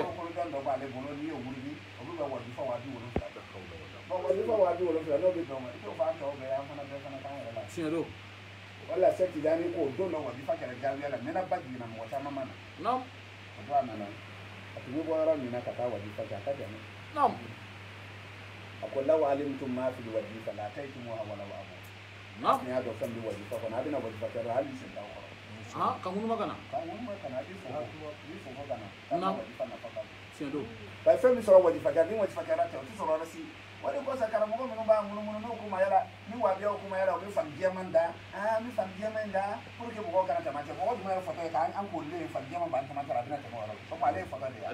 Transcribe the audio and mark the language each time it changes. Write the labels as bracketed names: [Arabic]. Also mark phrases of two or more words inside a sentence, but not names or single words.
[Bambara] kolojan dɔ b'ale bolo n'i y'o wuli olu bɛ wajifa 70,000 wajifa 70,000 n'o bɛ dɔn ma i t'o fɔ an tɔw bɛɛ an fana bɛɛ fana k'an yɛrɛ la tiɲɛ don wala se tijani ko don dɔ wajifa kɛra jaabiya la mɛna ba jiginna mɔgɔ caman ma na o don a nana a tun bɛ bɔ yɔrɔ min na ka taa wajifa kɛ a ka jan a ko [Arabic] لو علمتم ما في [Bambara] wajifa la ataytumuha wala abu ni y'a dɔn fɛn bɛ wajifa kɔnɔ a bɛna wajifa kɛ hali sen t'aw kɔrɔ ka ŋunuma ka na ka ŋunuma ka na i fofo ka na wajifa nafa ka bon tiɲɛ don ba fɛn min sɔrɔ wajifa kɛ ni wajifa kɛra tɛ o tɛ sɔrɔ yɔrɔ si o de kosɔn karamɔgɔ minnu b'a munumunu n'u kuma yala ni wabiyaw kuma yala u bɛ fani jɛman da n bɛ fani jɛman da [French] pour que [Bambara] mɔgɔw kana tɛmɛ cɛ mɔgɔ jumɛn ye fɔtɔ ye k'an korilen fani jɛman b'an tɛmɛ a bɛna tɛmɛ o yɔrɔ la komi ale ye fɔtɔ de ye